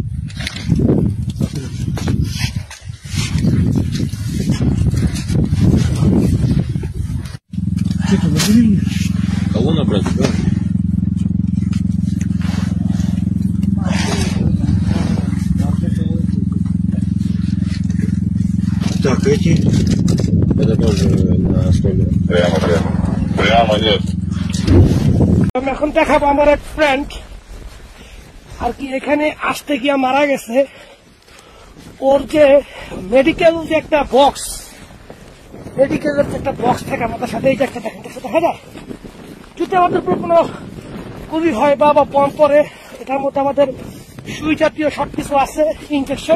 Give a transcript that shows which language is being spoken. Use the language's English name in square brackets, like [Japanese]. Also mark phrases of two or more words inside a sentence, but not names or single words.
[Russian] Кого набрать, да? Так, эти. Это тоже на столе. Прямо нет. [Bangla] আমি এখন দেখাবো আমার এক ফ্রেন্ড আর কি এখানে আসতে গিয়ে মারা গেছে। ওর যে মেডিকেল যে একটা বক্স, মেডিকেলের যে একটা বক্স থাকে আমাদের সাথে, এই যে একটা দেখেন, দেখা যায় যদি আমাদের কোনো গুলি হয় বা বম পরে, এটার মধ্যে আমাদের সুই জাতীয় সবকিছু আছে, ইনজেকশন।